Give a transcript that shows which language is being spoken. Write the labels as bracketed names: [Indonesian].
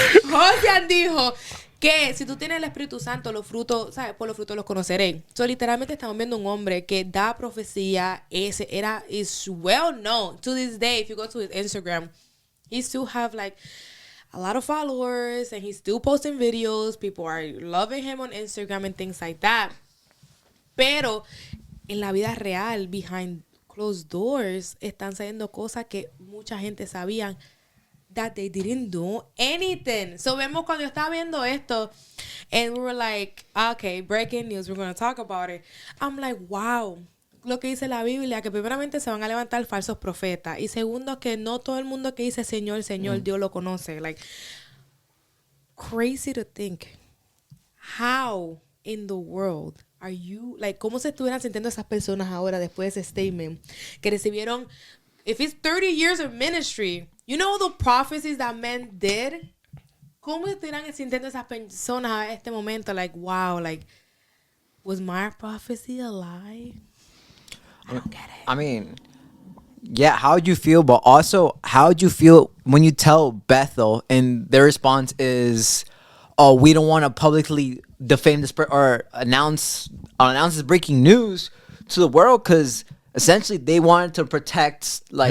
[Spanish] Josian dijo que si tú tienes el Espíritu Santo, los frutos, ¿sabes? Por los frutos los conoceréis. So, literalmente estamos viendo un hombre que da profecía. [English] Is well known to this day. If you go to his Instagram, he still have like a lot of followers and he's still posting videos. People are loving him on Instagram and things like that. [Spanish] Pero en la vida real, [English] behind closed doors, [Spanish] están saliendo cosas que mucha gente sabían [English] that they didn't do anything. So [Spanish] vemos cuando yo estaba viendo esto [English] and we were like, okay, breaking news, we're going to talk about it. I'm like, wow, [Spanish] lo que dice la Biblia, que primeramente se van a levantar falsos profetas y segundo que no todo el mundo que dice Señor, Señor, Dios lo conoce. [English] Like, crazy to think how in the world are you, like, [Spanish] cómo se estuvieran sintiendo esas personas ahora después de ese [English] statement [Spanish] que recibieron, [English] if it's 30 years of ministry, you know the prophecies that men did? [Spanish] ¿Cómo estuvieran sintiendo esas personas a este momento? [English] Like, wow, like, was my prophecy a lie? I don't get it. I mean, yeah, how'd you feel? But also, how'd you feel when you tell Bethel and their response is, oh, we don't want to publicly defame this or announce this breaking news to the world because essentially they wanted to protect like